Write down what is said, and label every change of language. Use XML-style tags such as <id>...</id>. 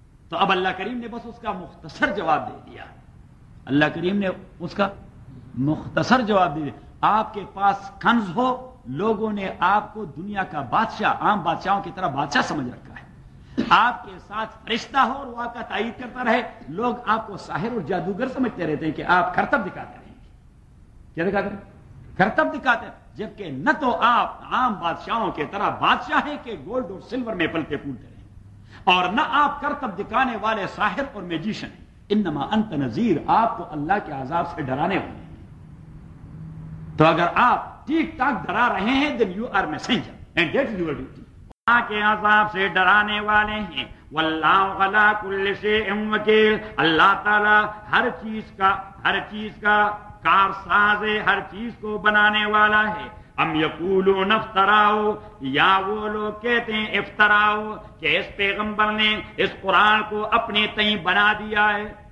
<ur>تو اب اللہ کریم نے بس اس کا مختصر جواب دے دیا، اللہ کریم نے اس کا مختصر جواب دے دیا، آپ کے پاس کنز ہو، لوگوں نے آپ کو دنیا کا بادشاہ، عام بادشاہوں کی طرح بادشاہ سمجھ رکھا ہے، آپ کے ساتھ فرشتہ ہو اور وہ آپ کا تائید کرتا رہے، لوگ آپ کو ساحر اور جادوگر سمجھتے رہتے ہیں کہ آپ کرتب دکھاتے رہیں گے. کیا دکھاتے رہیں؟ کرتب دکھاتے رہیں، جبکہ نہ تو آپ عام بادشاہوں کی طرح بادشاہ ہیں کہ گولڈ اور سلور میں پلتے پھولتے رہیں، اور نہ آپ کرتب دکھانے والے ساحر اور میجیشن ہیں.</ur> <ar>انما انت نذیر،</ar> <ur>آپ کو اللہ کے عذاب سے ڈرانے والے ہیں. تو اگر آپ ٹھیک ٹھاک ڈرا رہے ہیں</ur> <en>then you are messenger and that is your duty.</en> <ur>اللہ کے عذاب سے ڈرانے والے ہیں.</ur> <ar>واللہ علی کل شیء وکیل،</ar> <ur>اللہ تعالی ہر چیز کا کار ساز ہے، ہر چیز کو بنانے والا ہے. ہم</ur> <ar>یقولون افتراؤ،</ar> <ur>یا وہ لوگ کہتے ہیں افتراؤ کہ اس پیغمبر نے اس قرآن کو اپنے تئیں بنا دیا ہے.</ur>